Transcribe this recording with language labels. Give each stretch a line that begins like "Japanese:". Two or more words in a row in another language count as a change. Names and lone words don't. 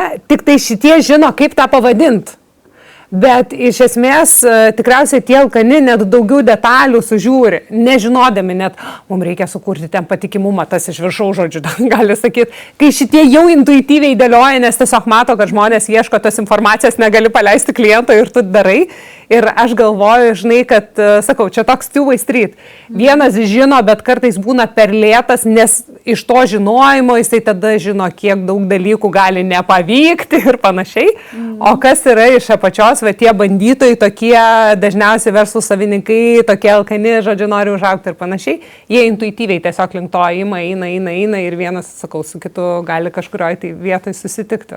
Lithuanian: Tik tai šitie žino, kaip tą pavadinti. Bet iš esmės tikriausiai tie alkani net daugiau detalių sužiūri, nežinodami net, mums reikia sukurti ten patikimumą, tas iš viršaus žodžių, gali sakyti, kai šitie jau intuityviai dėlioja, nes tiesiog mato, kad žmonės ieško tos informacijos, negali paleisti kliento ir tu darai. Ir aš galvoju, žinai, kad, sakau, čia toks
English: two-way street.
Lithuanian: Vienas žino, bet kartais būna per lėtas, nes iš to žinojimo jisai tada žino, kiek daug dalykų gali nepavykti ir panašiai. O kas yra iš apačios, va tie bandytojai, tokie dažniausiai verslų savininkai, tokie alkani, žodžiu, nori užaugti ir panašiai, jie intuityviai tiesiog link to eina ir vienas, sakau, su kitu gali kažkurioj tai vietoj susitikti.